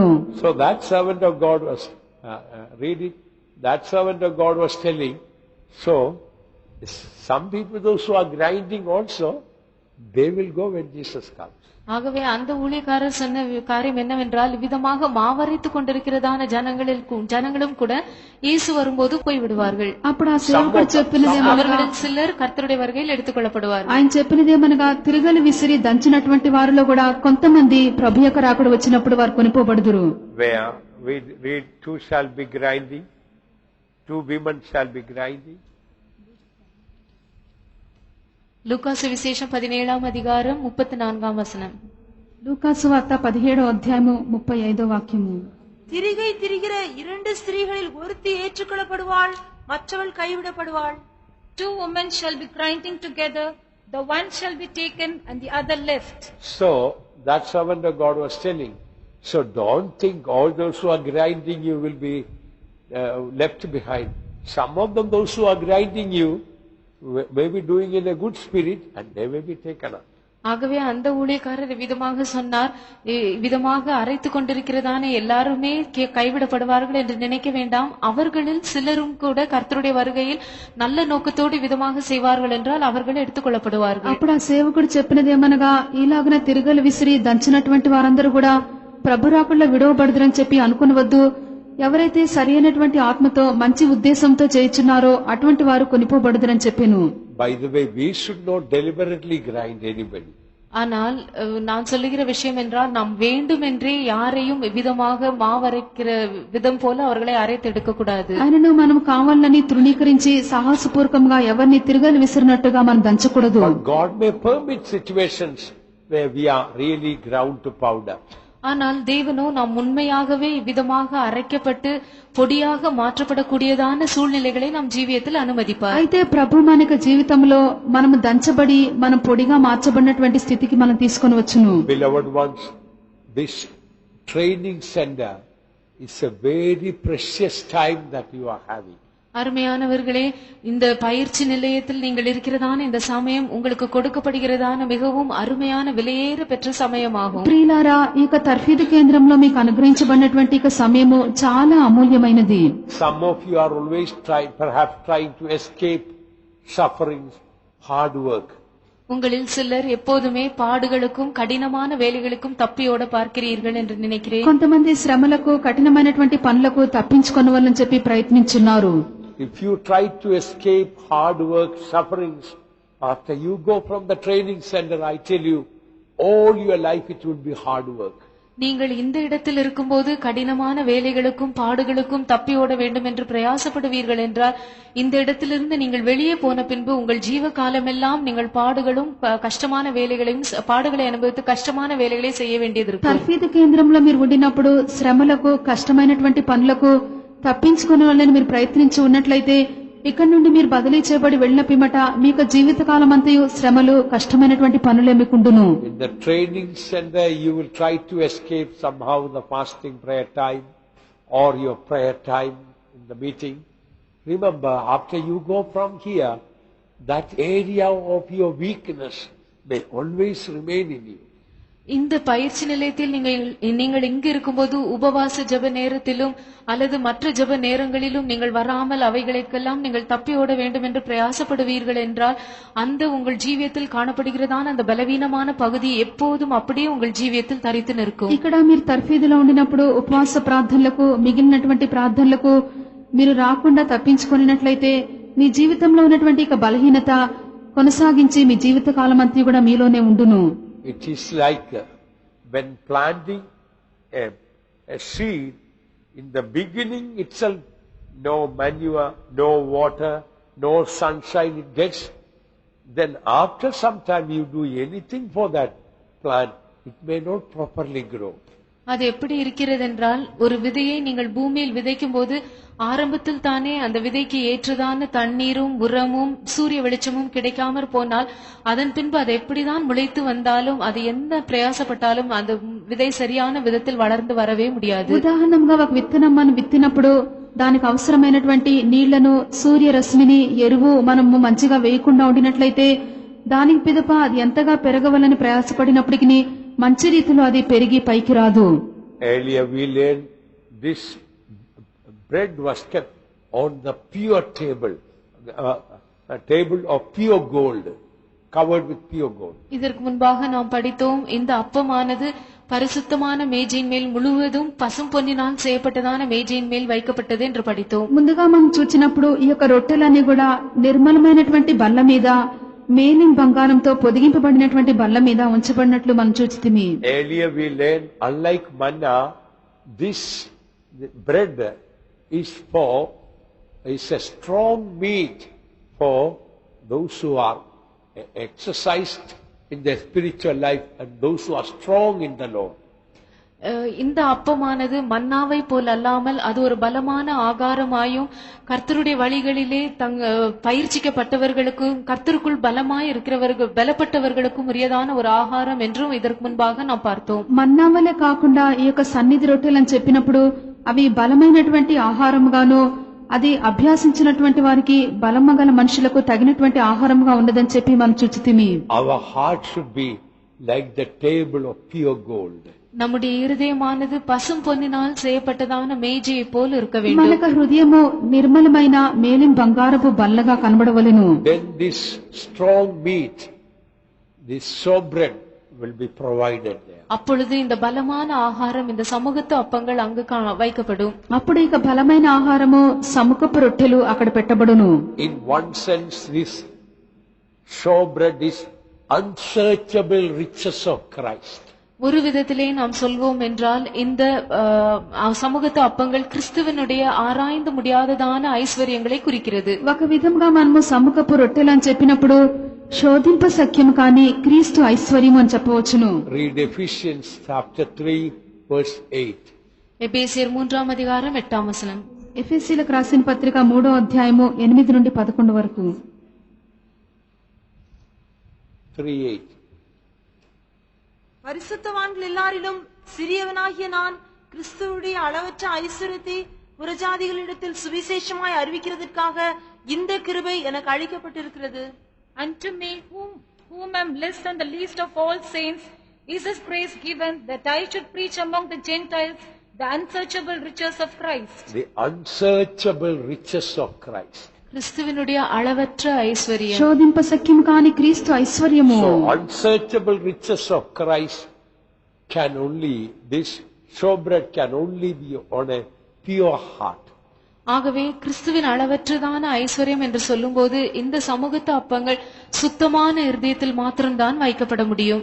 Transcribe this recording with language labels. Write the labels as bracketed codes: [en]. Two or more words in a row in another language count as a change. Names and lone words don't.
[en] So that servant of God was reading, that servant of God was telling, so some people, those who are grinding also, they will go when Jesus comes. [ta] ஆகவே அந்த ஊழியக்காரர் சொன்ன காரியம் என்னவென்றால், விதமாக மாவரைத்துக் கொண்டிருக்கிறதான ஜனங்களும் கூட இயேசு வரும்போது போய்விடுவார்கள். [te] అప్పుడు ఆ సేవకుడు చెప్పినదేమనగా, [ta] அவர்களில் சிலர் கர்த்தருடைய வருகையில் எடுத்துக் కొள்ளப்படுవాர்கள். [te] ఆయన చెప్పినదేమనగా తిరగలి విసిరి దంచినటువంటి వారిలో కూడా కొంతమంది ప్రభు యొక్క రాకడ వచ్చినప్పుడు వారు కొనిపోబడుదురు. [en] Where we read, two shall be grinding, two women shall be grinding. [ta] லூக்கா சுவிசேஷம் 17ஆம் அதிகாரம் 34ஆம் வசனம். [te] లూకాసు వార్త 17వ అధ్యాయము 35వ వాక్యము. [ta] திரிகை திரிகிற 2 ஸ்திரீகளில் ஒருத்தி ஏற்றுக்கொள்ளப்படுவாள், மற்றவள் கைவிடப்படுவாள். [en] 2 women shall be grinding together, the one shall be taken and the other left. So, that servant of God was telling, so don't think all those who are grinding you will be left behind. Some of them, those who are grinding you, may be doing in a good spirit and they may be taken up. [ta] ஆகவே அந்த ஊழியக்காரர் விதமாக சொன்னார், விதமாக அரைத்து கொண்டிருக்கிறதான எல்லாருமே கைவிடப்படுவார்கள் என்று நினைக்க வேண்டாம். அவர்களில் சிலரும் கூட கர்த்தருடைய வருகையில் நல்ல நோக்கத்தோடு விதமாக செய்வார்கள் என்றால் அவர்கள் எடுத்துக் కొள்ளப்படுவார்கள். [te] అప్పుడు ఆ సేవకుడు చెప్పినదేమనగా, ఈలాగున తిరగలు విసిరి దంచినటువంటి వారందరూ కూడా ప్రభు రాకుల్లో విడవబడదురని చెప్పి అనుకునవద్దు. ఎవరైతే సరి అయినటువంటి ఆత్మతో మంచి ఉద్దేశంతో చేయుచున్నారో అటువంటి వారు కొనిపోబడదురని చెప్పాను. [en] By the way, we should not deliberately grind anybody. [ta] ஆனால் நான் சொல்லுகிற விஷயம் என்றால், நாம் வேண்டுமென்றே யாரையும் விதமாக மாவரைக்கிற விதம் போல அவர்களை அரைத்து எடுக்க கூடாது. [te] ఆయనను మనం కావాలని తృణీకరించి సాహసపూర్వకంగా ఎవరిని తిరగలు విసిరినట్టుగా మనం దంచకూడదు. [en] But God may permit situations where we are really ground to powder. [ta] ஆனால் தேவனோ நாம் உண்மையாகவே விதமாக அரைக்கப்பட்டு பொடியாக மாற்றப்படக்கூடியதான சூழ்நிலைகளை நம் ஜீவியத்தில் அனுமதிப்பார். [te] అయితే ప్రభు మనక జీవితంలో మనము దంచబడి మనం పొడిగా మార్చబడినటువంటి స్థితికి మనం తీసుకొని వచ్చును. [en] Beloved ones, this training center is a very precious time that you are having. [ta] அருமையானவர்களே, இந்த பயிற்சி நிலையத்தில் நீங்கள் இருக்கிறதான இந்த சமயம் உங்களுக்கு கொடுக்கப்படுகிறதான மிகவும் அருமையான விலையேற பெற்ற சமயமாகும். [te] ప్రియులారా, ఈ తర్ఫీదు కేంద్రంలో మీకు అనుగ్రహించబడినటువంటి ఈ సమయము చాలా అమూల్యమైనది. [en] Some of you are always perhaps trying to escape sufferings, hard work. [ta] உங்களில் சிலர் எப்போதுமே பாடுகளுக்கும் கடினமான வேலைகளுக்கும் தப்பியோட பார்க்கிறீர்கள் என்று நினைக்கிறேன். [te] కొంతమంది శ్రమలకు కఠినమైనటువంటి పనులకు తప్పించుకొనవాలని చెప్పి ప్రయత్నించున్నారు. [en] If you try to escape hard work, sufferings, after you go from the training center, I tell you, all your life it will be hard work. [ta] நீங்கள் இந்த இடத்தில் இருக்கும்போது கடினமான வேலைகளுக்கும் பாடுகளுக்கும் தப்பியோட வேண்டும் என்று பிரயாசப்படுவீர்கள் என்றால், இந்த இடத்திலிருந்து நீங்கள் வெளியே போன பின்பு உங்கள் ஜீவ காலமெல்லாம் நீங்கள் பாடுகளும் கஷ்டமான வேலைகளையும் பாடுகளை அனுபவித்து கஷ்டமான வேலைகளை செய்ய வேண்டியது இருக்கும். [te] తర్ఫీదు కేంద్రంలో మీరు ఉండినప్పుడు శ్రమలకు కష్టమైనటువంటి పనులకు తప్పించుకునేవాళ్ళని మీరు ప్రయత్నించి ఉన్నట్లయితే ఇక్కడ నుండి మీరు బదిలీ చేయబడి వెళ్ళిన పిమ్మట మీకు జీవితకాలం అంతయు శ్రమలు కష్టమైనటువంటి పనులే మీకుండును. [en] In the training center you will try to escape somehow the fasting prayer time or your prayer time in the meeting. Remember, after you go from here, that area of your weakness may always remain in you. [ta] இந்த பயிற்சி நிலையத்தில் நீங்கள் இங்கு இருக்கும்போது உபவாச ஜெப நேரத்திலும் அல்லது மற்ற ஜெப நேரங்களிலும் நீங்கள் வராமல் அவைகளுக்கெல்லாம் நீங்கள் தப்பியோட வேண்டும் என்று பிரயாசப்படுவீர்கள் என்றால், அந்த உங்கள் ஜீவியத்தில் காணப்படுகிறதான அந்த பலவீனமான பகுதி எப்போதும் அப்படியே உங்கள் ஜீவியத்தில் தரித்து நிற்கும். [te] ఇక్కడ మీరు తర్ఫీదులో ఉండినప్పుడు ఉపవాస ప్రార్థనలకు మిగిలినటువంటి ప్రార్థనలకు మీరు రాకుండా తప్పించుకొనినట్లయితే మీ జీవితంలో ఉన్నటువంటి ఇక బలహీనత కొనసాగించి మీ జీవిత కాలం అంతా కూడా మీలోనే ఉండును. [en] It is like when planting a seed, in the beginning itself, no manure, no water, no sunshine it gets. Then after some time you do anything for that plant, it may not properly grow. [ta] அது எப்படி இருக்கிறது என்றால், ஒரு விதையை நீங்கள் பூமியில் விதைக்கும் போது ஆரம்பத்தில் தானே அந்த விதைக்கு ஏற்றதான தண்ணீரும் உரமும் சூரிய வெளிச்சமும் கிடைக்காமற் போனால் அதன் பின்பு அது எப்படிதான் முளைத்து வந்தாலும் அது என்ன பிரயாசப்பட்டாலும் அந்த விதை சரியான விதத்தில் வளர்ந்து வரவே முடியாது. [te] ఉదాహరణంగా ఒక విత్తనం మనం విత్తినప్పుడు దానికి అవసరమైనటువంటి నీళ్లను సూర్యరశ్మిని ఎరువు మనము మంచిగా వేయకుండా ఉండినట్లయితే దానికి పిదప అది ఎంతగా పెరగవాలని ప్రయాసపడినప్పటికీ మంచి రీతిలో అది పెరిగి పైకి రాదు. [en] Earlier we learned this bread was kept on the pure table, a table of pure gold, covered with pure gold. [ta] இதற்கு முன்பாக நாம் படித்தோம், இந்த அப்பமானது பரிசுத்தமான மேஜையின் மேல் முழுவதும் பசும் பொன்னினால் செய்யப்பட்டதான மேஜையின் மேல் வைக்கப்பட்டது என்று படித்தோம். [te] ముందుగా మనం చూచినప్పుడు ఈ యొక్క రొట్టెలన్నీ కూడా నిర్మలమైనటువంటి బల్ల మీద మేలిం బంగారంతో పొదిగింపబడినటువంటి బల్ల మీద ఉంచబడినట్లు మనం చూచితిమి. [en] Earlier we learned, unlike manna, this bread is a strong meat for those who are exercised in their spiritual life and those who are strong in the Lord. [ta] இந்த அப்பமானது மன்னாவை போல் அல்லாமல் அது ஒரு பலமான ஆகாரமாயும் கர்த்தருடைய வழிகளிலே பயிற்சிக்கப்பட்டவர்களுக்கும் கர்த்தருக்குள் பலமாய் இருக்கிறவர்கள் பலப்பட்டவர்களுக்கும் உரியதான ஒரு ఆహారం என்றும் இதற்கு முன்பாக நாம் பார்த்தோம். [te] మన్నావలే కాకుండా ఈ యొక్క సన్నిధి రొట్టెలు అని చెప్పినప్పుడు అవి బలమైనటువంటి ఆహారముగాను అది అభ్యాసించినటువంటి వారికి బలమగల మనుషులకు తగినటువంటి ఆహారముగా ఉన్నదని చెప్పి మనం చూచితిమి. [en] Our heart should be like the table of pure gold. [ta] நம்முடைய இருதயமானது பசும் பொன்னினால் செய்யப்பட்டதான மேஜையை போல் இருக்க வேண்டும். [te] మనక హృదయము నిర్మలమైన మేలిం బంగారపు బల్లగా కనబడవలెను. [en] Then this strong meat, this showbread will be provided there. [ta] அப்பொழுது இந்த பலமான ஆகாரம் இந்த சமூகத்து அப்பங்கள் அங்கு வைக்கப்படும். [te] అప్పుడు ఇక బలమైన ఆహారము సముఖపు రొట్టెలు అక్కడ పెట్టబడును. [en] In one sense, this showbread is unsearchable riches of Christ. [ta] ஒரு விதத்திலே நாம் சொல்வோம் என்றால் இந்த சமூகத்து அப்பங்கள் கிறிஸ்துவனுடைய ஆராய்ந்து முடியாததான ஐஸ்வர்யங்களை குறிக்கிறது. [te] ఒక విధంగా మనము సముఖపు రొట్టెలు అని చెప్పినప్పుడు శోధింప సఖ్యం కాని క్రీస్తు ఐశ్వర్యం అని చెప్పవచ్చును. [en] Read Ephesians chapter 3 verse 8. [te] ఎబేసియర్ 3వ అధ్యాయం 8వ వచనం. ఎఫెసీయులకు రాసిన పత్రిక 3వ అధ్యాయము 8 నుండి 11 వరకు. 3:8. [ta] பரிசுத்தவான்கள் எல்லாரிலும் சிறியவனாகிய நான் கிறிஸ்துவுடைய அளவற்ற ஐஸ்வரியத்தை புறஜாதிகளிடத்தில் சுவிசேஷமாய் அறிவிக்கிறதற்காக இந்த கிருபை எனக்கு அளிக்கப்பட்டிருக்கிறது. [en] Unto me, whom am less than the least of all saints, is this grace given, that I should preach among the Gentiles the unsearchable riches of Christ. The unsearchable riches of Christ. [ta] கிறிஸ்துவினுடைய அளவற்ற ஐஸ்வர்யம். [te] శోధింప సఖ్యం కాని క్రీస్తు ఐశ్వర్యము. [en] So unsearchable riches of Christ can only, this showbread can only be on a pure heart. [ta] ஆகவே கிறிஸ்துவின் அளவற்றதான ஐஸ்வர்யம் என்று சொல்லும்போது இந்த சமூகத்து அப்பங்கள் சுத்தமான இருதயத்தில் மாத்திரம்தான் வைக்கப்பட முடியும்.